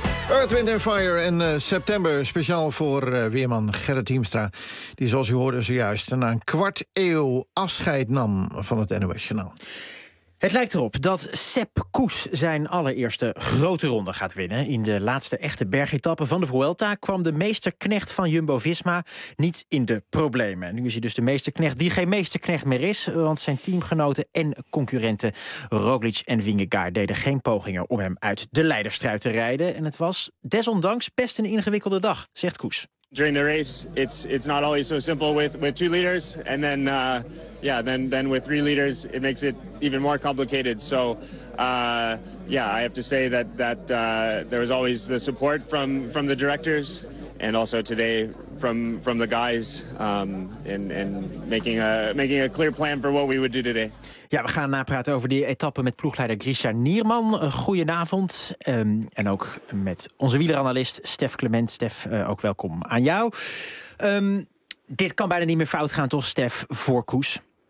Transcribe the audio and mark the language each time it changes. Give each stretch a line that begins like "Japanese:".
Dutch: Earth, Wind and Fire in september. Speciaal voor weerman Gerrit Hiemstra. Die, zoals u hoorde zojuist, na een kwart eeuw afscheid nam van het NOS-journaal. Het lijkt erop dat Sepp Kuss zijn allereerste grote ronde gaat winnen. In de laatste echte bergetappe van de Vuelta kwam de meesterknecht van Jumbo-Visma niet in de problemen. Nu is hij dus de meesterknecht die geen meesterknecht meer is, want zijn teamgenoten en concurrenten Roglic en Vingegaard deden geen pogingen om hem uit de leiderstrui te rijden. En het was desondanks best een ingewikkelde dag, zegt Kuss.
English: During the race, it's not always so simple with two leaders, and then with three leaders, it makes it even more complicated. So, I have to say that there was always the support from the directors, and also today from the guys, making a clear plan for what we would do today.
Dutch: Ja, we gaan napraten over die etappe met ploegleider Grisha Nierman. Goedenavond. En ook met onze wieleranalist Stef Clement. Stef, ook welkom aan jou. Dit kan bijna niet meer fout gaan, toch, Stef, voor Kuss?